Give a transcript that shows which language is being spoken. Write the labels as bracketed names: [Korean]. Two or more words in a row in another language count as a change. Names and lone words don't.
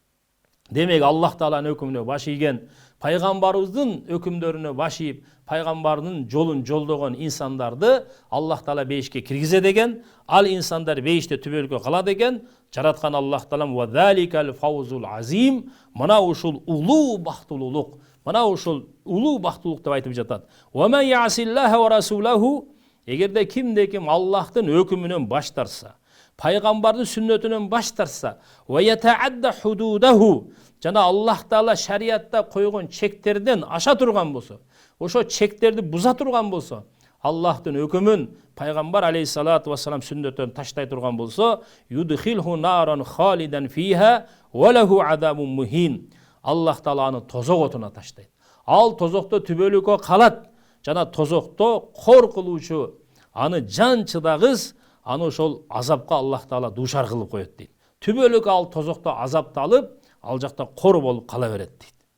[Kyrgyz] Демек Аллах Тааланын өкүмүнө баш ийген, пайгамбарыбыздын өкүмдөрүнө баш ийип, пайгамбардын жолун жолдогон инсандарды Аллах Таала бейишке киргизет экен. Ал инсандар бейиште түбөлүккө калат экен. Жараткан Аллах Таалам [Arabic] وذلك الفوز العظيم [Kyrgyz] мына ушул улуу бактылуулук, мына ушул улуу бактылуулук деп айтып жатат. [Arabic] ومن يعص الله ورسوله [Kyrgyz] эгерде кимде ким Аллахтын өкүмүнөн баш тарса, пайгамбардын сүннөтүнөн баш тарса, [Arabic] ويتعد حدوده [Kyrgyz] жана Аллах Таала шариятта койгон чектерден аша турган болсо, ошо чектерди буза турган болсо, Аллахтын өкүмүн пайгамбар [Arabic] عليه الصلاة والسلام [Kyrgyz] сүннөтөн таштай турган болсо, [Arabic] يدخله نارا خالدا فيها وله عذاب مهين. [Kyrgyz] Аллах Таала аны тозок отуна таштайт. Ал тозокто түбөлүккө калат. Жана тозокто кор кылуучу аны жан чыдагыс аны ошол азапка Аллах Таала дуушар кылып коет дейт. Түбөлүк ал тозокто азапталып, ал жакта кор болуп кала берет дейт.